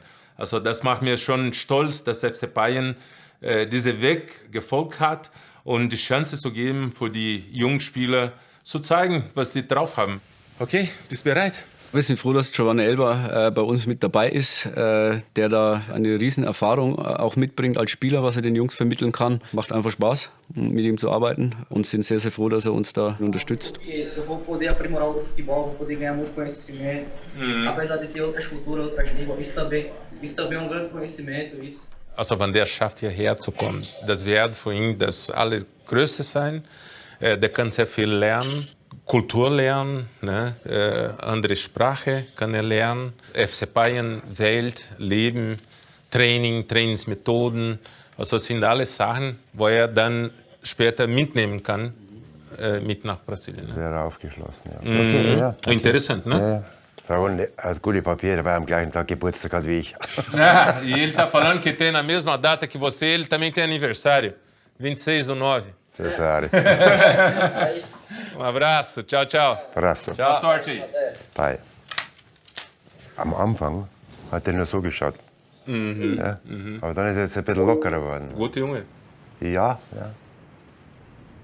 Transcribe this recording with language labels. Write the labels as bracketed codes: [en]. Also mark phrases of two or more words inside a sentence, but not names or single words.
[de] Also das macht mir schon stolz, dass FC Bayern diesen Weg gefolgt hat und die Chance zu geben, für die jungen Spieler zu zeigen, was die drauf haben. Okay, bist du bereit? Wir sind froh, dass Giovane Élber bei uns mit dabei ist, der da eine riesen Erfahrung auch mitbringt als Spieler, was er den Jungs vermitteln kann. Macht einfach Spaß, mit ihm zu arbeiten und sind sehr, sehr froh, dass er uns da unterstützt. [pt] Eu vou poder aprimorar o futebol, vou poder ganhar muito conhecimento, apesar de ter outras culturas, outras línguas, isso também um grande conhecimento. [de] Also wenn der schafft, hierher zu kommen, das wird für ihn das Allergrößte sein. Der kann sehr viel lernen. Kultur lernen, ne? Andere Sprache kann er lernen, FC Bayern, Welt, Leben, Training, Trainingsmethoden, also das sind alles Sachen, wo er dann später mitnehmen kann, mit nach Brasilien. Das wäre aufgeschlossen, ja. Okay, ja, okay. Interessant, ne? Ja, ja. Frau hat gute Papiere, dabei am gleichen Tag Geburtstag hat wie ich. [pt] Ah, e ele está falando que tem na mesma data que você, ele também tem aniversário, 26/9. Aniversário. Abraço, tchau, tchau. Abraço. Boa sorte aí. Bye. [de] Am Anfang hat er nur so geschaut. Ja? Aber dann ist er jetzt ein bisschen lockerer geworden. Guter Junge. Ja, ja.